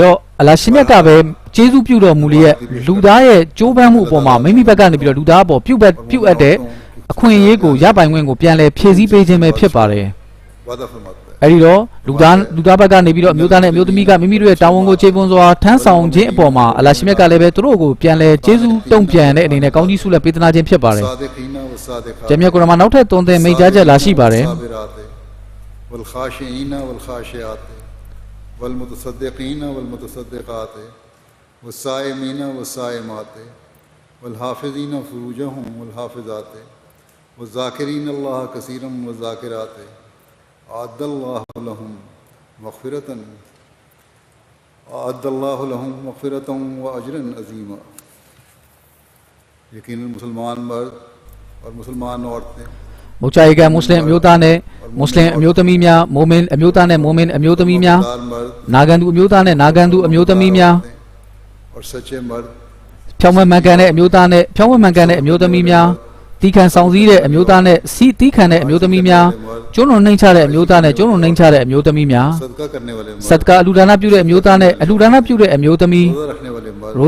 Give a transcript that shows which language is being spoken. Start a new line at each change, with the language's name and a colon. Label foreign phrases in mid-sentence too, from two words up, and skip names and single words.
Burmese: တော့အလ္လာဟ်ရှင်မြတ်ကပဲကျေးဇူးပြုတော်မူလျက်လူသားရဲ့ကြိုးပမ်းမှုအပေါ်မှာမိမိဘက်ကနေပြီးတော့လူသားအပေါ်ပြုအပ်တဲ့အခွင့်အရေးကိုရပိုင်ခွင့်ကိုပြန်လည်ဖြည့်ဆည်းပေးခြင်းပဲဖြစ်ပါတယ်အဲ့ဒီတော့လူသားဘက်ကနေပြီးတော့အမျိုးသားနဲ့အမျိုးသမီးကမိမိတို့ရဲ့တာဝန်ကိုခြေပွန်စွာထမ်းဆောင်ခြင်းအပေါ်မှာအလ္လာဟ်ရှင်မြတ်ကလည်းပဲသူတို့ကိုပြန်လည်ကျေးဇူးတုံ့ပြန်တဲ့အနေနဲ့ကောင်းကြီးဆုလက်ပေးသနာခြင်းဖြစ်ပါတယ်ကျမ်းမြတ်ကုရ်အာန်မှာနောက်ထပ်သွန်သင်မိန့်ကြားချက်လာရှိပါတယ်
Arabic: والمتصدقين والمتصدقات والصائمين والصائمات والحافظين فروجهم والحافظات والذاكرين الله كثيرا والذاكرات أعد الله لهم مغفرة وأجرا عظيما
Hindi: यकीनन मुसलमान मर्द और मुसलमान औरतें
Burmese: မုတ်ချာရီကမွတ်စလင်အမျိုးသားနဲ့မွတ်စလင်အမျိုးသမီးများမိုမင်အမျိုးသားနဲ့မိုမင်အမျိုးသမီးများနာဂန်သူအမျိုးသားနဲ့နာဂန်သူအမျိုးသမီးများဖြောင်းမမှန်ကန်တဲ့အမျိုးသားနဲ့ဖြောင်းမမှန်ကန်တဲ့အမျိုးသမီးများတီးခံဆောင်စည်း တဲ့အမျိုးသားနဲ့စီးတီးခံတဲ့အမျိုးသမီးများကျွန်းလွန်နှိမ့်ချတဲ့အမျိုးသားနဲ့ကျွန်းလွန်နှိမ့်ချတဲ့အမျိုးသမီးများဆဒကာအလူဒါနပြုတဲ့အမျိုးသားနဲ့အလူဒါနပြုတဲ့အမျိုးသမီးရို